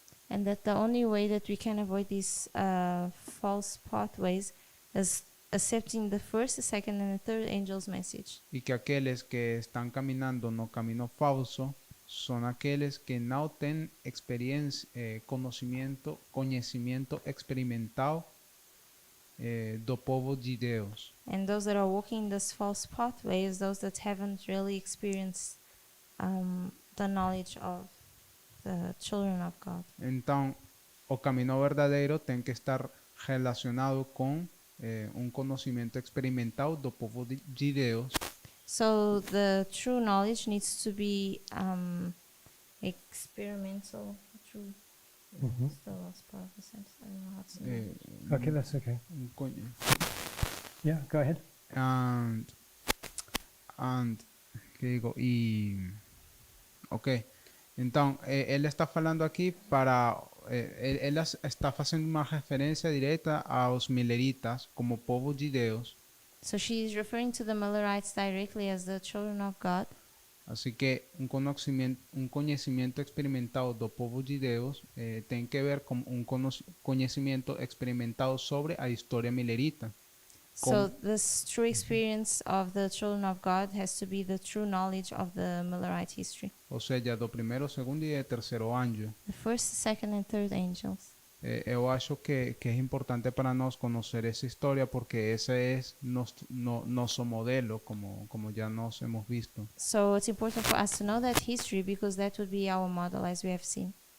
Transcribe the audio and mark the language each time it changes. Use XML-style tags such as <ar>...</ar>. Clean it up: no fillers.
<en>And that the only way that we can avoid these false pathways is accepting the first, the second, and the third angel's message.</en> <pt>E que aqueles que estão caminhando no caminho falso são aqueles que não têm experiência, conhecimento experimental do povo de Deus.</pt> <en>And those that are walking this false pathway is those that haven't really experienced the knowledge of the children of God.</en> <pt>Então, o caminho verdadeiro tem que estar relacionado com conhecimento experimental do povo de Deus.</pt> <en>So the true knowledge needs to be experimental. True. Mhm. What's the last part of the sentence? I don't know how to say it. Okay, that's okay. Con- Yeah, go ahead.</en> <es>and ¿qué digo?</es> <pt>Y ok, então ele está falando aqui para ele está fazendo uma referência direta aos mileritas como povo de Deus.</pt> <en>So she's referring to the Millerites directly as the children of God.</en> <pt>Assim que conhecimento experimental do povo de Deus tem que ver com conhecimento experimental sobre a história milerita.</pt> <en>So this true experience of the children of God has to be the true knowledge of the Millerite history.</en> <pt>Ou seja, do primeiro, segundo e terceiro anjo.</pt> <en>The first, second, and third angels.</en> <pt>eu acho que é importante para nós conhecer essa história porque esse é nosso modelo, como já nós hemos visto.</pt> <en>So it's important for us to know that history because that would be our model as we have seen.</en>